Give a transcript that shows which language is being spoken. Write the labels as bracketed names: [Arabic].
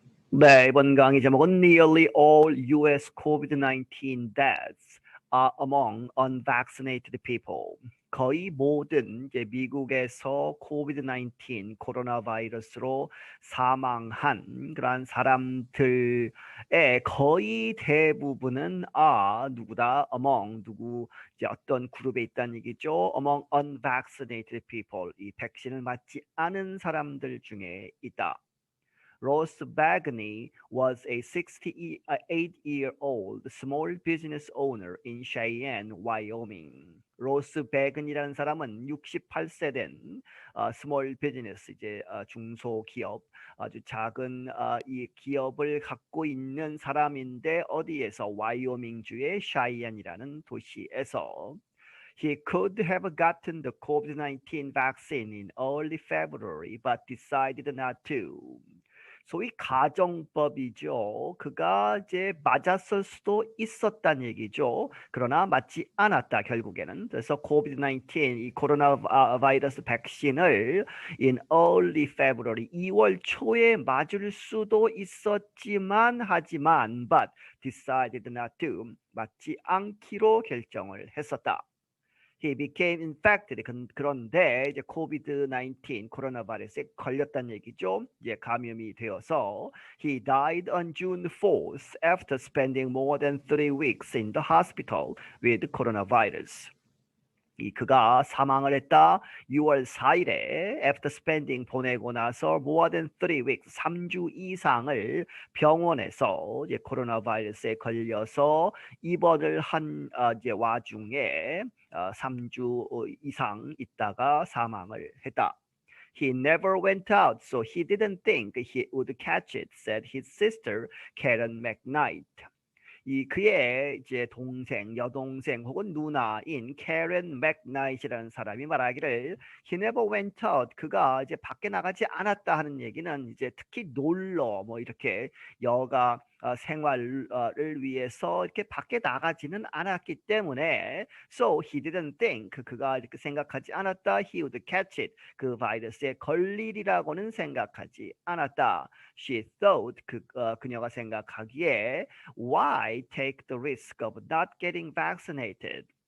[Korean] 네, 이번 강의 제목은 [English] Nearly all US COVID-19 deaths are among unvaccinated people. [Korean] 거의 모든 이제 미국에서 코비드-19 코로나 바이러스로 사망한 그러한 사람들의 거의 대부분은 누구다? among 누구 이제 어떤 그룹에 있다는 얘기죠. [English] among unvaccinated people. [Korean] 이 백신을 맞지 않은 사람들 중에 있다. [English] Ross Bagney was a 68-year-old small business owner in Cheyenne, Wyoming. [Korean] 로스 베근이라는 사람은 68세 된 스몰 비즈니스 이제 중소기업 아주 작은 이 기업을 갖고 있는 사람인데 어디에서 와이오밍주의 샤이언이라는 도시에서 [English] He could have gotten the COVID-19 vaccine in early February, but decided not to. [Korean] 소위 가정법이죠. 그가 이제 맞았을 수도 있었다는 얘기죠. 그러나 맞지 않았다 결국에는. 그래서 코비드-19 이 코로나 바이러스 백신을 [English] in early February [Korean] 2월 초에 맞을 수도 있었지만 하지만 [English] but decided not to [Korean] 맞지 않기로 결정을 했었다. [English] He became infected. [Korean] 그런데 이제 코비드-19 코로나 바이러스에 걸렸다는 얘기죠. 이제 감염이 되어서 [English] he died on June 4th after spending more than 3 weeks in the hospital with coronavirus. [Korean] 그가 사망을 했다. 6월 4일에 [English] after spending [Korean] 보내고 나서 [English] more than 3 weeks [Korean] 3주 이상을 병원에서 이제 코로나 바이러스에 걸려서 입원을 한 이제 와중에 3주 이상 있다가 사망을 했다. [English] He never went out, so he didn't think he would catch it, said his sister Karen McKnight. [Korean] 그의 이제 동생, 여동생 혹은 누나인 캐런 맥나잇이라는 사람이 말하기를 [English] he never went out. [Korean] 그가 이제 밖에 나가지 않았다 하는 얘기는 이제 특히 놀러 뭐 이렇게 여가 생활을 위해서 이렇게 밖에 나가지는 않았기 때문에 [English] so he didn't think [Korean] 그가 이렇게 생각하지 않았다 [English] he would catch it [Korean] 그 바이러스에 걸리리라고는 생각하지 않았다. [English] She thought [Korean] 그녀가 생각하기에 [English] why take the risk of not getting vaccinated?